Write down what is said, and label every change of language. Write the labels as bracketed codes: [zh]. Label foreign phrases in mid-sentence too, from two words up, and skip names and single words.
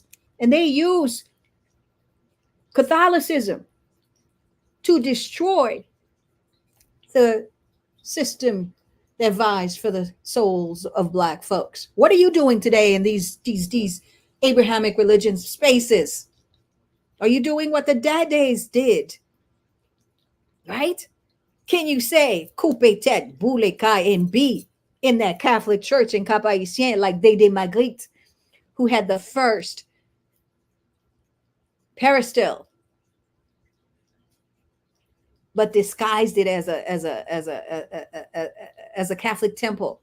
[en] And they used Catholicism to destroy the system that vies for the souls of Black folks. What are you doing today in these Abrahamic religion spaces? Are you doing what the Dédés did? Right? Can you say [ht] coupe tête, boule kai, [en] and be in that Catholic church in Cap Haïtien like Dédé Magritte, who had the first peristyle, but disguised it as a Catholic temple?